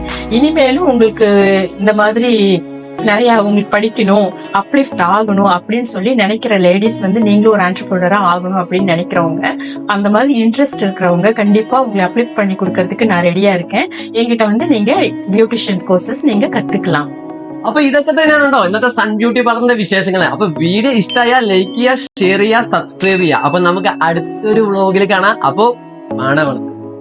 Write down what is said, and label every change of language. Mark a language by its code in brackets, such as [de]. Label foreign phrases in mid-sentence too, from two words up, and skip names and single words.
[ta] இனிமேலும் உங்களுக்கு இந்த மாதிரி நிறைய உங்களுக்கு படிக்கணும், அப்லிஃப்ட் ஆகணும் அப்படின்னு சொல்லி நினைக்கிற லேடிஸ் நீங்களும் ஒரு ஆண்டர்பிரினரா ஆகணும் அப்படின்னு நினைக்கிறவங்க, அந்த மாதிரி இன்ட்ரெஸ்ட் இருக்கிறவங்க கண்டிப்பா உங்களை அப்லிஃப்ட் பண்ணி கொடுக்கறதுக்கு நான் ரெடியா இருக்கேன். என்கிட்ட நீங்க [en] beautician courses [ta] நீங்க கத்துக்கலாம். [ml] അപ്പൊ ഇതൊക്കെ തന്നെയാണ് കേട്ടോ ഇന്നത്തെ സൺ ബ്യൂട്ടി പാർലറിന്റെ വിശേഷങ്ങള്. അപ്പൊ വീഡിയോ ഇഷ്ടമായ ലൈക്ക് ചെയ്യുക, ഷെയർ ചെയ്യുക, സബ്സ്ക്രൈബ് ചെയ്യുക. അപ്പൊ നമുക്ക് അടുത്തൊരു വ്ളോഗിൽ കാണാം. അപ്പൊ കാണാം.